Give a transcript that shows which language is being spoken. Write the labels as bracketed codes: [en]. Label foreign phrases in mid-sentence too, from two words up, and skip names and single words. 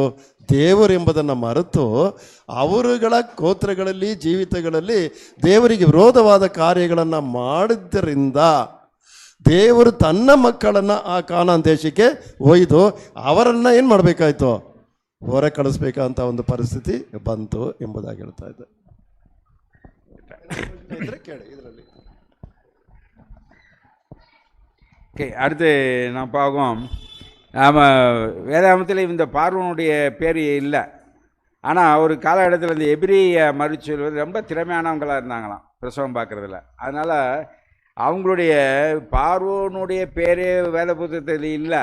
[kn] ದೇವರು ಎಂಬುದನ್ನು ಮರೆತು ಅವರುಗಳ ಗೋತ್ರಗಳಲ್ಲಿ, ಜೀವಿತಗಳಲ್ಲಿ ದೇವರಿಗೆ ವಿರೋಧವಾದ ಕಾರ್ಯಗಳನ್ನು ಮಾಡಿದ್ದರಿಂದ ದೇವರು ತನ್ನ ಮಕ್ಕಳನ್ನು ಆ ಕಾನಾನ್ ದೇಶಕ್ಕೆ ಒಯ್ದು ಅವರನ್ನು ಏನು ಮಾಡಬೇಕಾಯ್ತು? ಹೊರ ಕಳಿಸ್ಬೇಕಂತ ಒಂದು ಪರಿಸ್ಥಿತಿ ಬಂತು ಎಂಬುದಾಗಿ ಹೇಳ್ತಾ ಇದ್ದೆ. ಕೇಳಿ ಇದರಲ್ಲಿ. [ta] ஓகே, அடுத்து நான் பார்ப்போம். நாம் வேதாகமத்தில் இந்த பார்வோனுடைய பேர் இல்லை. ஆனால் ஒரு காலகட்டத்தில் இந்த எபிரிய மறுச்சொல்வது ரொம்ப திறமையானவங்களாக இருந்தாங்களாம் பிரசவம் பார்க்குறதுல. அதனால் அவங்களுடைய பார்வோனுடைய பேரே வேத புத்தகத்தில் இல்லை.